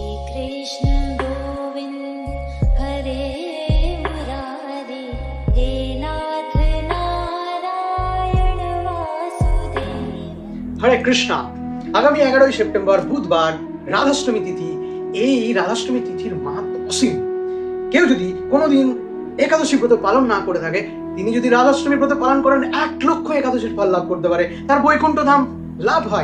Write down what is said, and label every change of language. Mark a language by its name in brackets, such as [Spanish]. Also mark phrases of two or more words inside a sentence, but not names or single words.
[Sanskrit] कृष्ण गोविंद हरे मुरारी हे नाथ नारायण वासुदेव। [Bangla] হরে কৃষ্ণা। আগামী 11ই সেপ্টেম্বর বুধবার রাধাষ্টমী তিথি। এই রাধাষ্টমী তিথির মাহাত্ম্য অসীম। কেউ যদি কোনোদিন একাদশী ব্রত পালন না করে থাকে, তিনি যদি রাধাষ্টমী ব্রত পালন করেন 1 লক্ষ একাদশীর ফল লাভ করতে পারে, তার বৈকুণ্ঠ ধাম লাভ হয়।